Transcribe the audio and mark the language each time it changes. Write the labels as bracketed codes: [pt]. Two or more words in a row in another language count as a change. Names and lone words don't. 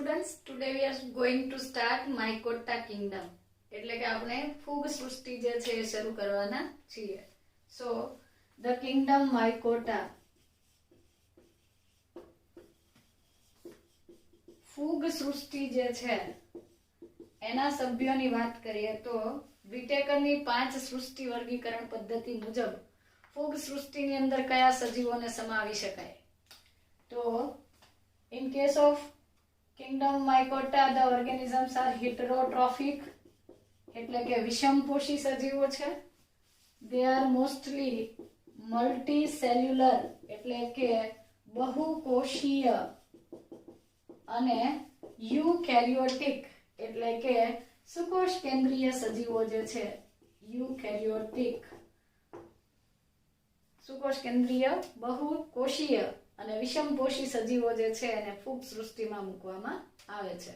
[en] today we are going to start Mycota kingdom. [gu] એટલે કે આપણે ફૂગ સૃષ્ટિ જે છે એ શરૂ કરવાના છીએ. [en] So the kingdom Mycota. [gu] ફૂગ સૃષ્ટિ જે છે એના સભ્યોની વાત કરીએ તો વિટેકરની 5 સૃષ્ટિ વર્ગીકરણ પદ્ધતિ મુજબ ફૂગ સૃષ્ટિની અંદર કયા સજીવોને સમાવી શકાય? [en] તો in case of kingdom Mycota the organisms are heterotrophic [gu] એટલે કે વિષમપોષી સજીવો છે. [en] they are mostly multicellular [gu] એટલે કે બહુકોષીય અને યુકેરિયોટિક એટલે કે સુકોષ કેન્દ્રીય સજીવો જે છે યુકેરિયોટિક સુકોષ કેન્દ્રીય બહુકોષીય અને વિષમપોષી સજીવો જે છે એને ફૂગ સૃષ્ટિમાં મૂકવામાં આવે છે.